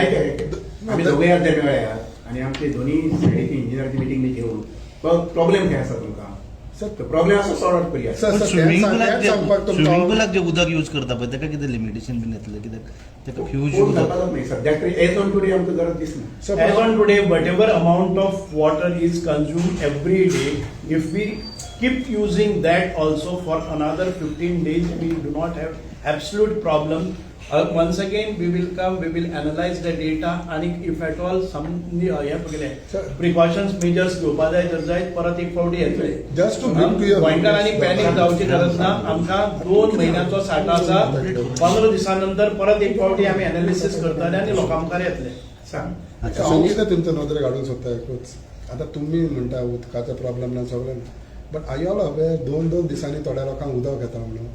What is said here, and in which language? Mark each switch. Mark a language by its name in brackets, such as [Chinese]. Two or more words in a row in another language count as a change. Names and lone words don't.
[Konkani] आमी दोगूय आज मेळ्यात आनी आमचे दोनी सायडीची इंजिनियराची मिटींग बी घेवन प्रॉब्लेम काय आसा तुमकां सर प्रॉब्लेम आसा [English] sort out [Konkani] करया. सर स्विमिंग सांगपाक पुलाक तुमकां जे उदक यूज करता पळय ताका कितें लिमिटेशन बीन येतलें कित्याक ताका ह्यूज पूण उदक जावपाक नाही सद्याक तरी [English] as on today [Konkani] आमकां गरज दिसना. सर [English] As on today, whatever amount of water is consumed every day, if we keep using that also for another 15 days, we do not have absolute problem. Once again, we will come, we will analyze the data, and if at all some Sir. precautions measures [Konkani] घेवपा जाय तर जाय परत एक फावटी येतले. [English] Just to bring to your [Konkani] गोंयकार आनी पॅनिक जावची गरज ना. आमकां 2 म्हयन्याचो साठो आसा. 15 दिसां परत एक फावटी आमी एनालिसीस करतले आनी लोकां मुखार येतले. सांग. हांव कितें तुमच्या नदरेक हाडूंक सोदता एकूच आतां तुमी म्हणटा उदकाचो प्रॉब्लेम ना सगळें [English] but I all aware [Konkani] 2-2 दिसांनी थोड्या लोकांक उदक येता म्हणून